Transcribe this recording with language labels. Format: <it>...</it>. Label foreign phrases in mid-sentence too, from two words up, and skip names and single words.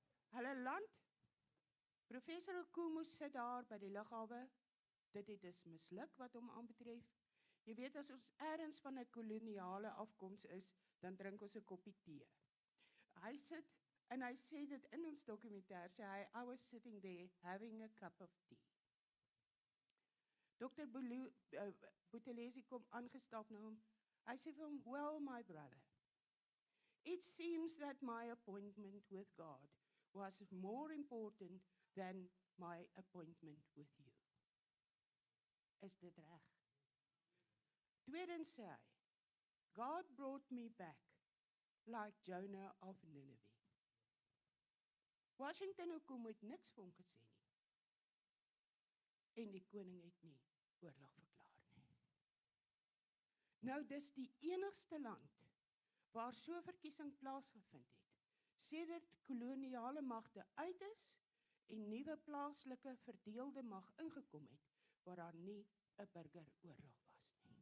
<af>Hulle land Professor Okumu sit daar by die lughawe. Dit het dus misluk wat hom aanbetref. Jy weet, as ons ergens van 'n koloniale afkoms is, dan drink ons 'n koppie tee. Hy sit en hy sê dit in ons dokumentêr, sê hy,</af> <en>I was sitting there having a cup of tea.</en> <af>Dr. Buthelezi kom aangestap na hom. Hy sê vir hom,</af> <en>well, my brother, it seems that my appointment with God was more important than my appointment with you.</en> <af>Is dit reg? Tweedens sê hy,</af> <en>God brought me back like Jonah of Nineveh.</en> <af>Washington Okumu het niks vir hom gesê nie. En die koning het nie oorlog verklaar nie. Nou, dis die enigste land waar so verkiesing plaasgevind het, sedert koloniale magte uit is en nuwe plaaslike verdeelde mag ingekom het, waar daar nie 'n burgeroorlog was nie.</af>